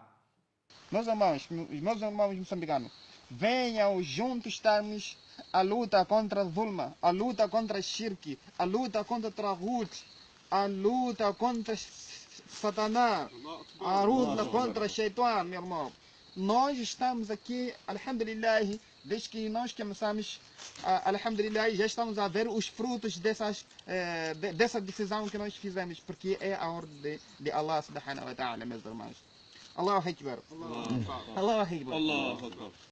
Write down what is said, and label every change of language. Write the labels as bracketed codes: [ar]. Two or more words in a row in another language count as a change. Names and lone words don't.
[pt] Meus irmãos moçambicanos, venham juntos estarmos a luta contra a Zulma, a luta contra a Shirk, a luta contra o Trahut, a luta contra Satanás, a luta contra o Shaitan, meu irmão. Nós estamos aqui, alhamdulillah, desde que nós começamos, alhamdulillah, já estamos a ver os frutos dessa decisão que nós fizemos, porque é a ordem de Allah [ar] سبحانه وتعالى, [pt] meus irmãos. [ar] الله أكبر. الله أكبر. الله أكبر.